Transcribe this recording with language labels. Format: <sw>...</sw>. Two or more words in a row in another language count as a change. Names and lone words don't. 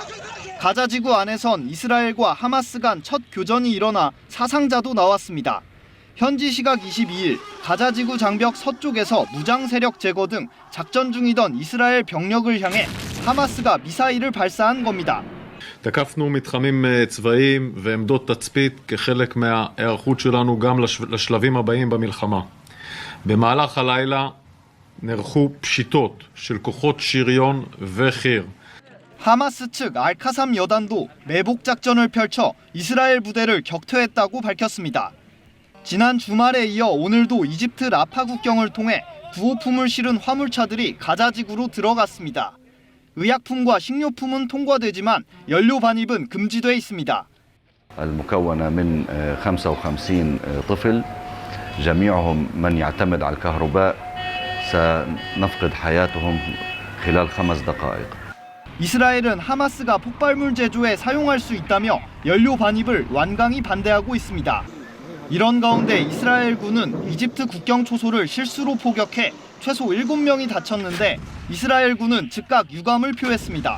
<ko>가자 지구 안에선 이스라엘과 하마스 간 첫 교전이 일어나 사상자도 나왔습니다. 현지 시각 22일 가자 지구 장벽 서쪽에서 무장 세력 제거 등 작전 중이던 이스라엘 병력을 향해 하마스가 미사일을 발사한 겁니다.</ko> <he>תקפנו מתחמים צבאיים ועמדות תצפית כחלק מההיערכות שלנו גם לשלבים הבאים במלחמה. במהלך הלילה נערכו פשיטות של כוחות שריון וחי"ר.</he> <ko>하마스 측 알카삼 여단도 매복 작전을 펼쳐 이스라엘 부대를 격퇴했다고 밝혔습니다. 지난 주말에 이어 오늘도 이집트 라파 국경을 통해 구호품을 실은 화물차들이 가자 지구로 들어갔습니다. 의약품과 식료품은 통과되지만 연료 반입은 금지돼 있습니다.</ko> <ar>المكونة من 55 طفل جميعهم من يعتمد على الكهرباء سنفقد حياتهم خلال 5 دقائق.</ar> <ko>이스라엘은 하마스가 폭발물 제조에 사용할 수 있다며 연료 반입을 완강히 반대하고 있습니다. 이런 가운데 이스라엘군은 이집트 국경 초소를 실수로 포격해 최소 7명이 다쳤는데 이스라엘군은 즉각 유감을 표했습니다.</ko>